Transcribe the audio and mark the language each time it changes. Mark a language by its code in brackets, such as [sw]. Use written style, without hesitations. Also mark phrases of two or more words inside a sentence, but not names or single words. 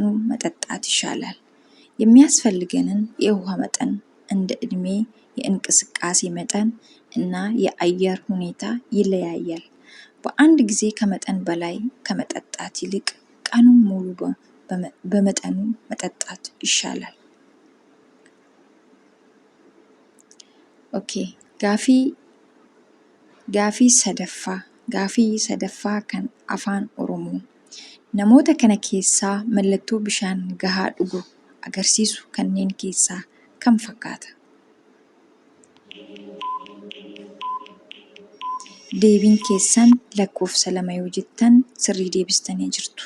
[am] መጠጣት ይሻላል። የሚያስፈልገንን የውሃ መጠን እንደ እድሜ፣ የእንቅስቃሴ መጠን እና የአየር ሁኔታ ይለያያል። በአንድ ጊዜ ከመጠን በላይ ከመጠጣት ይልቅ ቀኑን ሙሉ በመጠኑ መጠጣት ይሻላል። ኦኬ [om] Gaafii sadaffaa kan afaan Oromoo. Namoota kana keessaa mallattoo bishaan gahaa dhuguu agarsiisu kanneen keessaa kam fakkaata? Deebiin keessan lakkoofsa 2 yoo jettan sirrii deebistanii jirtu.